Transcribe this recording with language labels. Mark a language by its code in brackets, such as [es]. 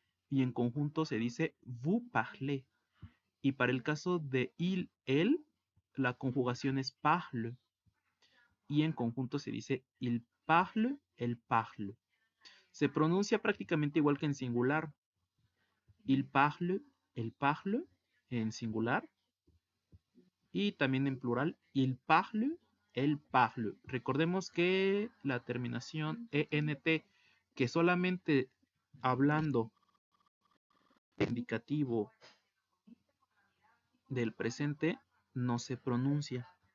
[es] Y en conjunto se dice [fr] vous parlez. [es] Y para el caso de il, elle, la conjugación es parle. Y en conjunto se dice [fr] il parle, elle parle. [es] Se pronuncia prácticamente igual que en singular. [fr] Il parle, elle parle, [es] en singular. Y también en plural, [fr] il parle, elle parle. [es] Recordemos que la terminación ENT, que solamente hablando indicativo del presente, no se pronuncia.